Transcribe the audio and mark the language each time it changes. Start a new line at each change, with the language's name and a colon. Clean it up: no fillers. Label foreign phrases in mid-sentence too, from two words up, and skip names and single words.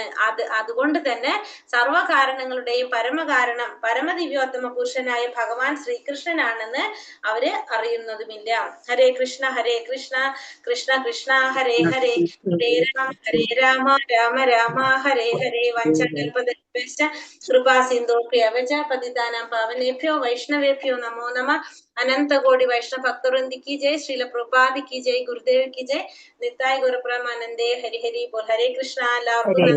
Malayalam: അതുകൊണ്ട് തന്നെ സർവ്വ കാരണങ്ങളുടെയും പരമകാരണം പരമദിവ്യോത്തമ പുരുഷനായ ഭഗവാൻ ശ്രീകൃഷ്ണനാണെന്ന് അവര് അറിയുന്നതുമില്ല.
Sanskrit: ഹരേ കൃഷ്ണ കൃഷ്ണ കൃഷ്ണ ഹരേ ഹരേ ഹരേ രാമ രാമ രാമ ഹരേ ഹരേ വഞ്ചകൽപതരുഭ്യശ്ച കൃപാ സിന്ധോഭ്യവച പതിതാനാം പാവനേഭ്യോ വൈഷ്ണവേഭ്യോ നമോ നമഃ.
Hindi: अनंत कोटि वैष्णव भक्तवृंद की जय, श्रील प्रभुपाद की जय, गुरुदेव की जय,
Bangla: নিতায় গুরু পরমানন্দে হরি হরি বোল.
Hindi: हरे कृष्णा.